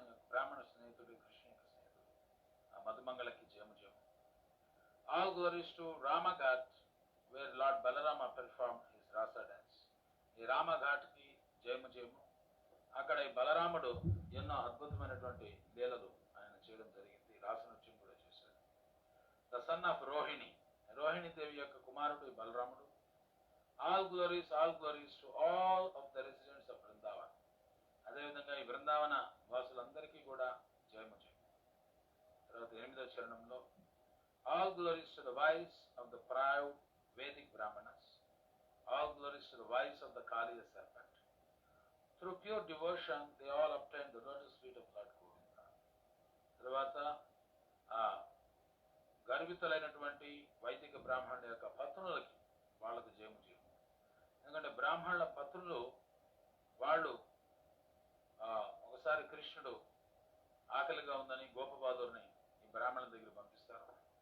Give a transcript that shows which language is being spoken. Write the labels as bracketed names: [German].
[Telugu] బ్రాహ్మణ స్నేహితుడు, కృష్ణ యొక్క స్నేహితుడు ఆ మధుమంగళకి జయము జయము. [English] All glories to Ramaghat, where Lord Balarama performed his rasa dance. [Telugu] ఈ రామఘాట్కి జయము జయము. అక్కడ ఈ బలరాముడు ఎన్నో అద్భుతమైనటువంటి లీలలు ఆయన చేయడం జరిగింది. రాసనృత్యం కూడా చేశాడు. [English] the son of [Telugu] రోహిణి దేవి యొక్క కుమారుడు ఈ బలరాముడు. [English] All glories to all of the residents of Vrindavan. [Telugu] అదేవిధంగా ఈ బృందావన వాసులందరికీ కూడా జయము జయము. తర్వాత 8వ చరణంలో [English] all glories to the wives of the proud Vedic Brahmanas. All glories to the wives of the Kaliya serpent. Through pure devotion they all obtained the lotus feet of Lord Govinda. [Telugu] తర్వాత గర్వితులైనటువంటి వైదిక బ్రాహ్మణుల యొక్క పత్నులకి వాళ్ళకు జయము జయము. ఎందుకంటే బ్రాహ్మణుల పత్రులు వాళ్ళు ఒకసారి కృష్ణుడు ఆకలిగా ఉందని గోపబాదుని ఈ బ్రాహ్మణుల దగ్గర పంపిస్తారు.